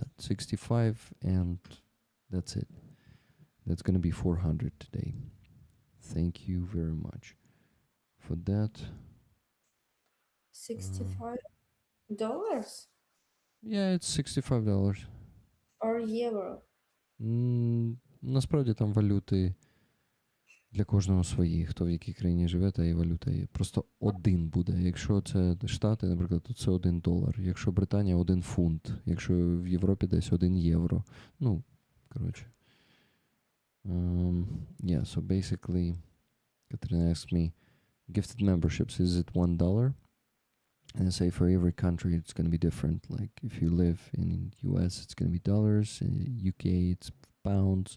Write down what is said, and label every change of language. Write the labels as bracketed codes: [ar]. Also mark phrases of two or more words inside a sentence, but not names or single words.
[en] 65, and that's it. That's going to be 400 today. Thank you very much for that. $65 Yeah, it's $65. or euro? [uk] Насправді там валюти для кожного свої. Хто в якій країні живе, та і валюта є. Просто один буде. Якщо це Штати, наприклад, то це $1. Якщо Британія, $1. Якщо в Європі десь €1. Ну, коротше. [en] Yeah, so basically, Katrina asked me, gifted memberships, is it $1? And I say for every country it's going to be different. Like if you live in US, it's going to be dollars. In UK, it's pounds.